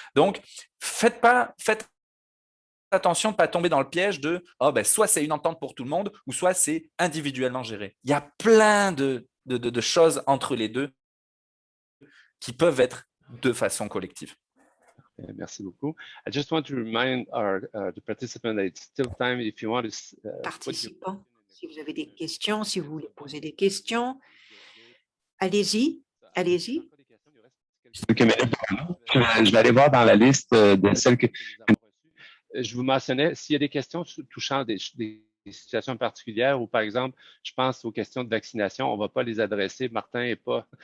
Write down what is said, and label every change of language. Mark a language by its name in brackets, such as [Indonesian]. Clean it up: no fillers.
[French] Donc, faites attention de ne pas tomber dans le piège de soit c'est une entente pour tout le monde ou soit c'est individuellement géré. Il y a plein de choses entre les deux qui peuvent être de façon collective. Merci beaucoup. [English] I just want to remind the participants that it's still time if you want to. [French] Participants, si vous avez des questions, si vous voulez poser des questions, allez-y, allez-y. Je vais aller voir dans la liste de celles que je vous mentionnais. S'il y a des questions touchant des situations particulières ou, par exemple, je pense aux questions de vaccination, on ne va pas les adresser. Martin et pas.